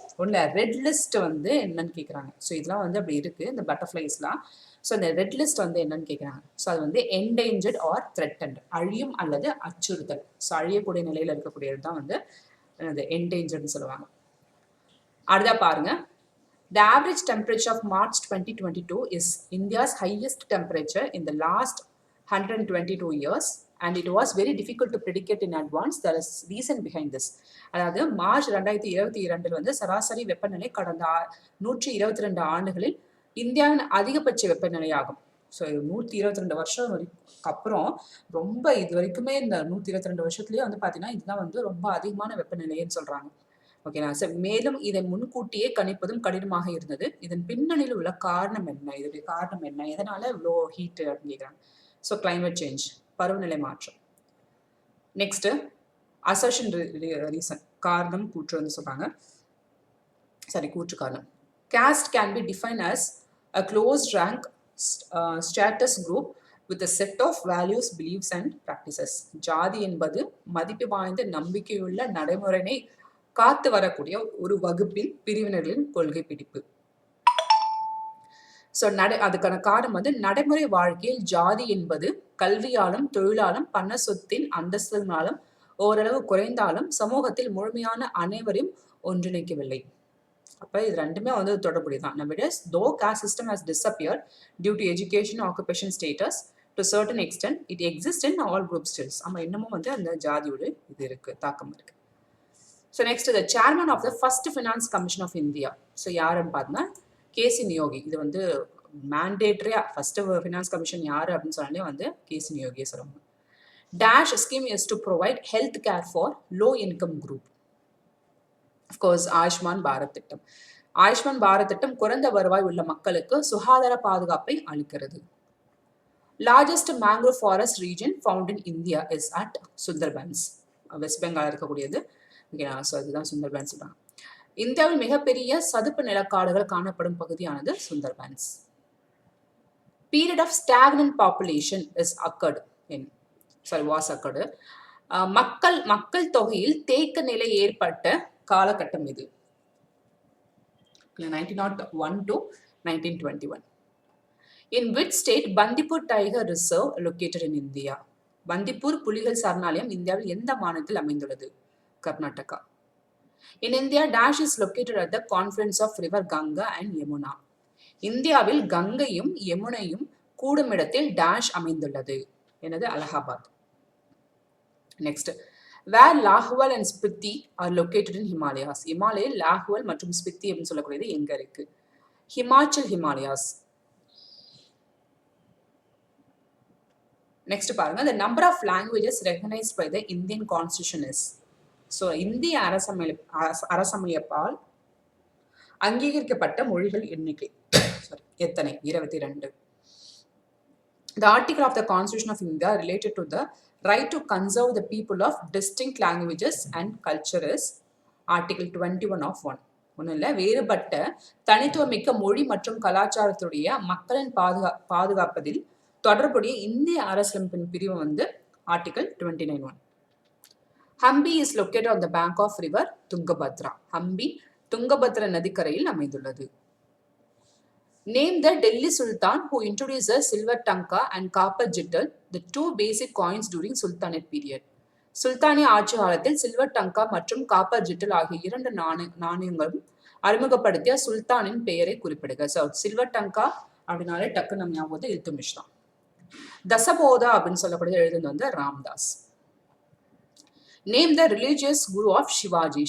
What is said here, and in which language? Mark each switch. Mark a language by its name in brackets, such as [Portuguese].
[Tamil] ஒன்று red list வந்து என்னன்னு கேட்குறாங்க. ஸோ இதெல்லாம் வந்து அப்படி இருக்கு, இந்த பட்டர்ஃப்ளைஸ்லாம். ஸோ இந்த ரெட் லிஸ்ட் வந்து என்னன்னு கேட்குறாங்க. ஸோ அது வந்து [English] endangered or threatened, [Tamil] அழியும் அல்லது அச்சுறுத்தல். ஸோ அழியக்கூடிய நிலையில் இருக்கக்கூடியது தான் வந்து என்டேஞ்சர்ட்னு சொல்லுவாங்க. அடுத்தா பாருங்க, [English] the average temperature of March 2022 is India's highest temperature in the last 122 years and it was very difficult to predict it in advance. There is reason behind this. [Tamil] அதாவது மார்ச் 2022 வந்து சராசரி வெப்பநிலை கடந்த 122 ஆண்டுகளில் இந்தியாவின் அதிகபட்ச வெப்பநிலை ஆகும். ஸோ 122 வருஷம் அப்புறம் ரொம்ப இது வரைக்குமே இந்த 122 வருஷத்துலேயே வந்து பார்த்தீங்கன்னா இதுதான் வந்து ரொம்ப அதிகமான வெப்பநிலைன்னு சொல்கிறாங்க. ஓகேங்களா? சார், மேலும் இதை முன்கூட்டியே கணிப்பதும் கடினமாக இருந்தது. இதன் பின்னணியில் உள்ள காரணம் என்ன? இதோடைய காரணம் என்ன? எதனால இவ்வளோ ஹீட் அப்படின்னு கேட்குறாங்க. ஸோ கிளைமேட் சேஞ்ச், பருவநிலை மாற்றம். [English] next assertion reason, [Tamil] காரணம் கூற்று வந்து சொல்றாங்க. கூற்று காரணம். [English] caste can be defined as a closed rank status group with a set of values, beliefs and practices. [Tamil] ஜாதி என்பது மதிப்பு வாய்ந்த நம்பிக்கையுள்ள நடைமுறையை காத்து வரக்கூடிய ஒரு வகுப்பின் பிரிவினர்களின் கொள்கை பிடிப்பு. ஸோ அதுக்கான காரணம் வந்து நடைமுறை வாழ்க்கையில் ஜாதி என்பது கல்வியாலும் தொழிலாலும் பண சொத்தின் அந்தஸ்தினாலும் ஓரளவு குறைந்தாலும் சமூகத்தில் முழுமையான அனைவரையும் ஒன்றிணைக்கவில்லை. அப்போ இது ரெண்டுமே வந்து தொடர்புடையதான். [English] Nowadays, though caste system has disappeared due to education, occupation status, to certain extent, it exists in all groups still. [Tamil] ஆமா, இன்னமும் வந்து அந்த ஜாதியோட இது இருக்கு, தாக்கம் இருக்கு. So [English] Next the chairman of the first finance commission of India. [Tamil] So யாருன்னு பார்த்தோன்னா கேசி நியோகி. இது வந்து மேண்டேட்ரியா ஃபர்ஸ்ட் ஃபினான்ஸ் கமிஷன் யாரு அப்படின்னு சொன்னாலே வந்து கேசி நியோகியை சொல்லுவாங்க. [English] Dash scheme is to provide health care for low income group. [Tamil] Of course Ayushman Bharat திட்டம். ஆயுஷ்மான் பாரத் திட்டம் குறைந்த வருவாய் உள்ள மக்களுக்கு சுகாதார பாதுகாப்பை அளிக்கிறது. [English] Largest mangrove forest region found in India is at Sundarbans. West Bengal இருக்கக்கூடியது. [Tamil] ஸோ அதுதான் சுந்தர்பன்ஸ் தான். இந்தியாவில் மிகப்பெரிய சதுப்பு நிலக்காடுகள் காணப்படும் பகுதியானது Sundarbans. [English] Period of stagnant population is occurred in was occurred. [Tamil] மக்கள் தொகையில் தேக்க நிலை ஏற்பட்ட காலகட்டம் இது 1901 to 1921. [English] In which state Bandipur Tiger Reserve located in India? [Tamil] Bandipur புலிகள் சரணாலயம் இந்தியாவில் எந்த மாநிலத்தில் அமைந்துள்ளது? Karnataka. [English] In India, Dash is located at the confluence of river Ganga and Yamuna. [Tamil] இந்தியாவில் கங்கையும் யமுனையும் கூடும் இடத்தில் டேஷ் அமைந்துள்ளது. எனது Allahabad. [English] Next, where Lahual and Spiti are located in Himalayas. [Tamil] இமாலயில் லாஹுவல் மற்றும் ஸ்பித்தி அப்படின்னு சொல்லக்கூடியது எங்க இருக்கு? ஹிமாச்சல் ஹிமாலயாஸ். நெக்ஸ்ட் பாருங்க, [English] the number of languages recognized by the Indian Constitution is. [Tamil] So இந்திய அரசமைப்பால் அங்கீகரிக்கப்பட்ட மொழிகள் எண்ணிக்கை எத்தனை? 22. [English] The article of the Constitution of India related to the right to conserve the people of distinct languages and culture is Article 21 of 1. [Tamil] ஒன்றும் இல்லை, வேறுபட்ட தனித்துவமிக்க மொழி மற்றும் கலாச்சாரத்துடைய மக்களின் பாதுகாப்பதில் தொடர்புடைய இந்திய அரசியலமைப்பின் பிரிவு வந்து Article 29(1). [English] Hampi is located on the bank of river Tungabhadra. [Tamil] Hampi Tungabhadra நதிக்கரையில் அமைந்துள்ளது. [English] Name the Delhi Sultan who introduced the silver tanka and copper jittal, the two basic coins during Sultanate period. [Tamil] சுல்தானிய ஆட்சி காலத்தில் சில்வர் டங்கா மற்றும் காப்பர் ஜிட்டல் ஆகிய இரண்டு நாணயங்களும் அறிமுகப்படுத்திய சுல்தானின் பெயரை குறிப்பிடுக. ஸோ சில்வர் டங்கா அப்படின்னாலே டக்கு நம்ம ஞாபகம் இல்துமிஷ் தான். தசபோதா அப்படின்னு சொல்லக்கூடிய எழுதுனது வந்து Ramdas. [English] Name the religious guru of Shivaji.